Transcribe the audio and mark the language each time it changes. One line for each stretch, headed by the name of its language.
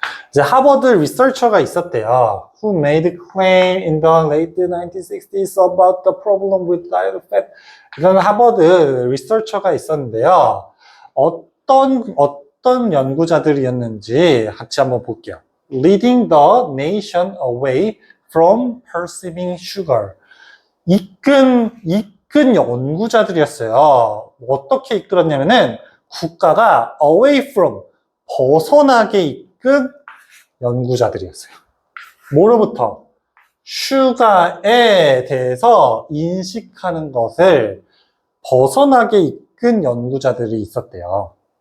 Korean: 이제 하버드 리서처가 있었대요.
English: Who made a claim in the late 1960s about the problem with diet fat.
Korean: 이런 하버드 리서처가 있었는데요. 어떤 연구자들이었는지 같이 한번 볼게요.
English: Leading the nation away from perceiving sugar.
Korean: 이끈 연구자들이었어요. 어떻게 이끌었냐면은 국가가 away from, 벗어나게 이끈 연구자들이었어요. 뭐로부터? 슈가에 대해서 인식하는 것을 벗어나게 이끈 연구자들이 있었대요.